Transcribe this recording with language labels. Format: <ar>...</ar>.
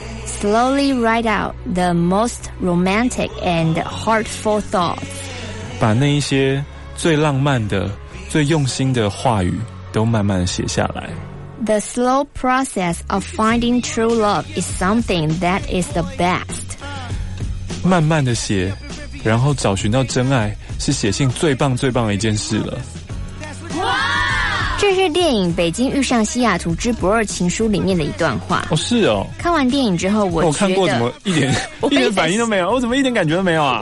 <en>Slowly write out the most romantic and heartful thoughts.</en> <zh>把那一些最浪漫的、最用心的话语都慢慢写下来。</zh> <en>The slow process of finding true love is something that is the best.</en> <zh>慢慢的写，然后找寻到真爱，是写信最棒最棒的一件事了。哇！这是电影《北京遇上西雅图之不二情书》里面的一段话。哦，是哦。看完电影之后，我看过，怎么一点一点反应都没有？我怎么一点感觉都没有啊？</zh>